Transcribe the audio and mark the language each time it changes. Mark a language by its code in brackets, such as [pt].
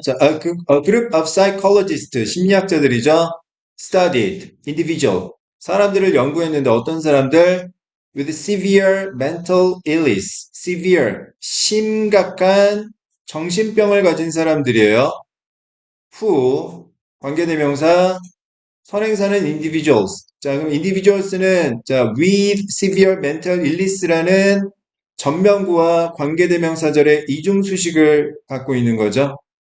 [en] 자, a group of psychologists, [ko] 심리학자들이죠. [en] Studied, individual. [ko] 사람들을 연구했는데 어떤 사람들? [en] With severe mental illness. [ko] Severe, 심각한 정신병을 가진 사람들이에요. Who, 관계대명사, 선행사는 individuals. 자, 그럼 individuals는 자, [en] with severe mental illness [ko] 라는 전명구와 관계대명사절의 이중수식을 갖고 있는 거죠.